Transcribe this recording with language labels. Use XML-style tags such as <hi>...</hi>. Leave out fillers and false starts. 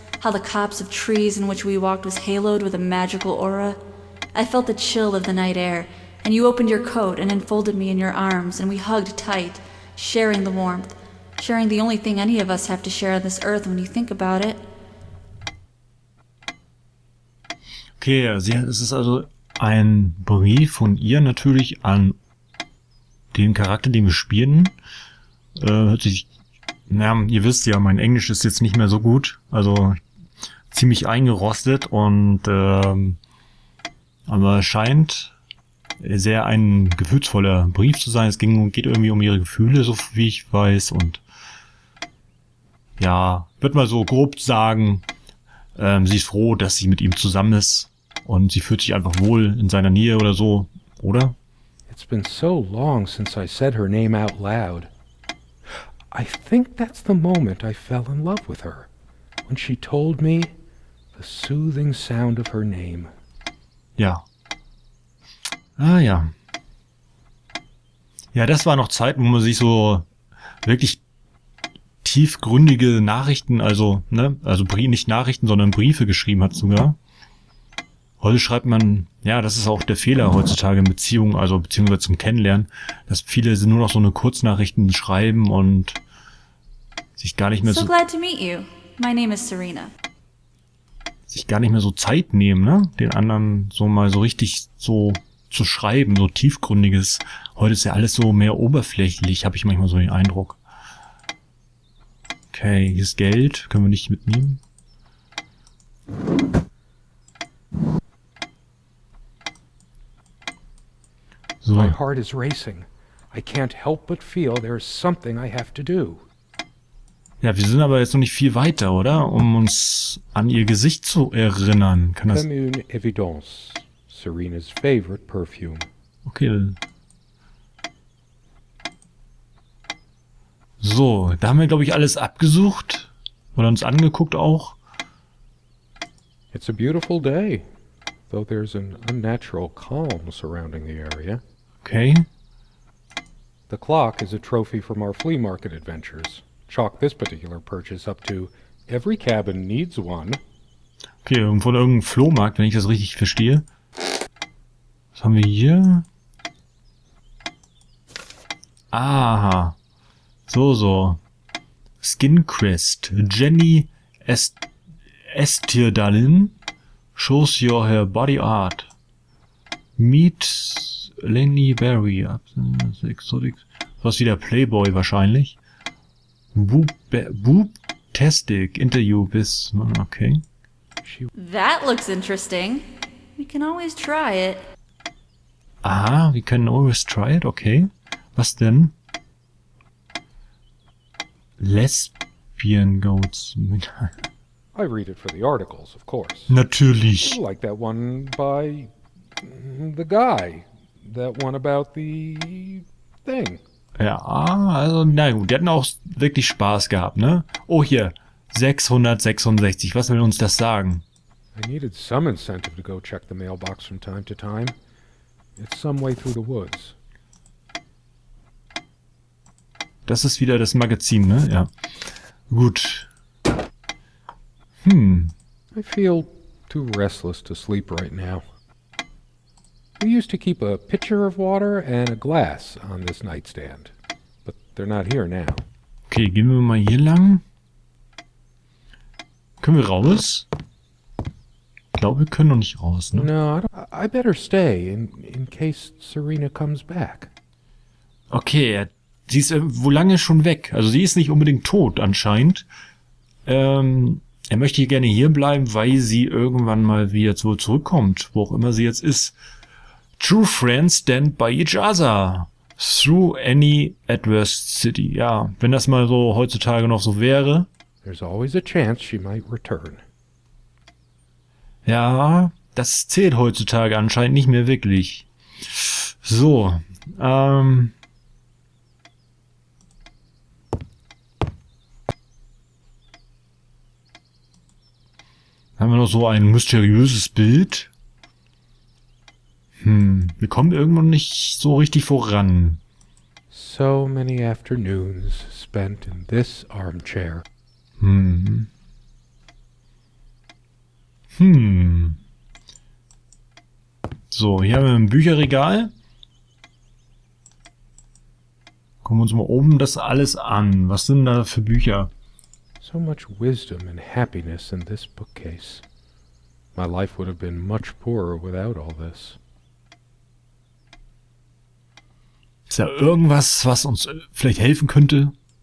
<en>How the copse of trees in which we walked was haloed with a magical aura? I felt the chill of the night air, and you opened your coat and enfolded me in your arms, and we hugged tight, sharing the warmth, sharing the only thing any of us have to share on this earth when you think about it.</en> <de>Okay, es ist also ein Brief von ihr natürlich an den Charakter, den wir spielen. Hört sich, naja, ihr wisst ja, mein Englisch ist jetzt nicht mehr so gut, also ziemlich eingerostet und aber es scheint sehr ein gefühlsvoller Brief zu sein. Es geht irgendwie um ihre Gefühle, so wie ich weiß, und ja, würde mal so grob sagen, sie ist froh, dass sie mit ihm zusammen ist und sie fühlt sich einfach wohl in seiner Nähe oder so, oder?</de> <en>It's been so long since I said her name out loud. I think that's the moment I fell in love with her, when she told me the soothing sound of her name.</en> <de>Ja. Ah ja. Ja, das war noch Zeiten, wo man sich so wirklich tiefgründige Nachrichten, also nicht Nachrichten, sondern Briefe geschrieben hat sogar. Heute schreibt man, ja, das ist auch der Fehler heutzutage in Beziehungen, also beziehungsweise zum Kennenlernen, dass viele nur noch so eine Kurznachrichten schreiben und sich gar nicht mehr</de> <en>So glad to meet you. My name is Serena.</en> <de>sich gar nicht mehr so Zeit nehmen, ne? Den anderen so mal so richtig so zu schreiben, so tiefgründiges. Heute ist ja alles so mehr oberflächlich, habe ich manchmal so den Eindruck. Okay, hier ist Geld, können wir nicht mitnehmen. So.</de> <en>My heart is racing. I can't help but feel there's something I have to do.</en> <de>Ja, wir sind aber jetzt noch nicht viel weiter, oder? Um uns an ihr Gesicht zu erinnern. Kann das...</de> <fr>Comme une évidence.</fr> <en>Serena's favorite perfume. Okay.</en> <de>So, da haben wir, glaube ich, alles abgesucht. Oder uns angeguckt auch.</de> <en>It's a beautiful day, though there's an unnatural calm surrounding the area. Okay. The clock is a trophy from our flea market adventures. Chalk this particular purchase up to every cabin needs one.</en> <de>Okay, von irgendeinem Flohmarkt, wenn ich das richtig verstehe. Was haben wir hier?</de> <en>Aha. So. Skin Crest. Jenny Estirdalin shows your her body art. Meet Lenny Berry. Exotic.</en> <de>Was wie der Playboy wahrscheinlich. Boob-tastic Interview bis... Okay.</de> <en>That looks interesting. We can always try it. Aha, we can always try it, okay.</en> <de>Was denn?</de> <en>Lesbian Goats. I read it for the articles, of course.</en> <de>Natürlich.</de> <en>Like that one by the guy. That one about the thing.</en> <de>Ja, also, na gut, die hatten auch wirklich Spaß gehabt, ne? Oh, hier, 666, was will uns das sagen?</de> <en>I needed some incentive to go check the mailbox from time to time. It's some way through the woods.</en> <de>Das ist wieder das Magazin, ne? Ja. Gut.</de> <en>I feel too restless to sleep right now. We used to keep a pitcher of water and a glass on this nightstand, but they're not here now.</en> <de>Okay, gehen wir mal hier lang. Können wir raus? Ich glaube, wir können noch nicht raus, ne?</de> <en>No, I better stay in case Serena comes back.</en> <de>Okay, sie ist wo lange schon weg. Also sie ist nicht unbedingt tot anscheinend. Er möchte hier gerne hier bleiben, weil sie irgendwann mal wieder zurückkommt, wo auch immer sie jetzt ist.</de> <en>True friends stand by each other through any adversity.</en> <de>Ja, wenn das mal so heutzutage noch so wäre.</de> <en>There's always a chance she might return.</en> <de>Ja, das zählt heutzutage anscheinend nicht mehr wirklich. So, haben wir noch so ein mysteriöses Bild. Wir kommen irgendwann nicht so richtig voran.</de> <en>So many afternoons spent in this armchair.</en> <de>So, hier haben wir ein Bücherregal. Gucken wir uns mal oben das alles an. Was sind da für Bücher?</de> <en>So much wisdom and happiness in this bookcase. My life would have been much poorer without all this.</en> <de>Ist da irgendwas, was uns vielleicht helfen könnte?</de>